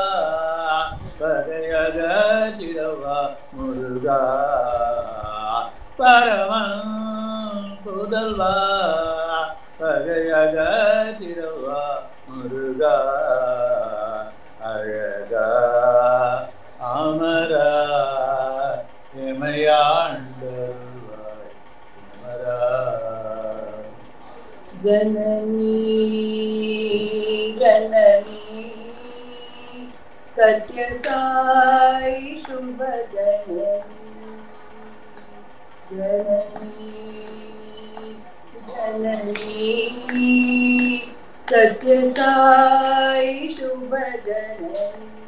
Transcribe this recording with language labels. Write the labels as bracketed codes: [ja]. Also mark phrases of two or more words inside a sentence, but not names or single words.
[ta] பகையகற்றிடவா முருகா பரமன் புதல்வா பகையகற்றிடவா முருகா அழகா அமரா எமையாண்டருள்வாய் குமரா [sa] जननी जननी सत्य साई शुभ जननी जननी सत्य साई शुभ जननी